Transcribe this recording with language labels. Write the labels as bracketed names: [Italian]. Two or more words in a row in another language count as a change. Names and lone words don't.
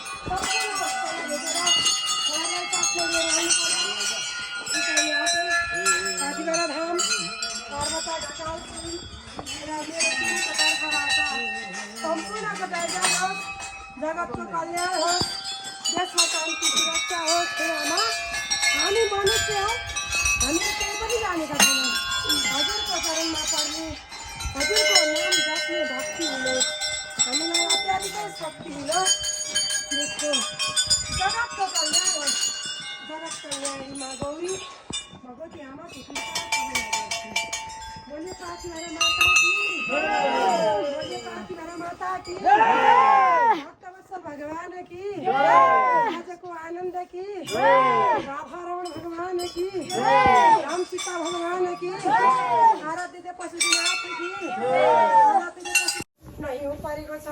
[Nepali] काशीगढा धाम पर्वता ढकालपुर र मेरो टिमको तर्फबाट सम्पूर्णको दर्जा होस्, जगतको कल्याण होस्, देशमा शान्ति सुरक्षा होस्। हे आमा, हामी मनुष्य हौ, हामीले केही पनि जानेका छैनौँ। हजुरको चरणमा पर्ने, हजुरको नाम जप्ने भक्ति हुने हामीलाई अत्याधिकै शक्ति हुनुहोस्। देशको जगतको कल्याण होस्। [Hindi] जगत कल्याणी माँ गौरी भगवती आमा की कृपा बोलिए काशीगढा माता की, बोलिए काशीगढा माता की, भक्तवत्सल भगवान की, आजको आनन्द की, राधारमण भगवान की, राम सीता भगवान की, आराध्य देव पशुपतिनाथ की, आराध्य देव नहीं [Nepali] हो परेको छ।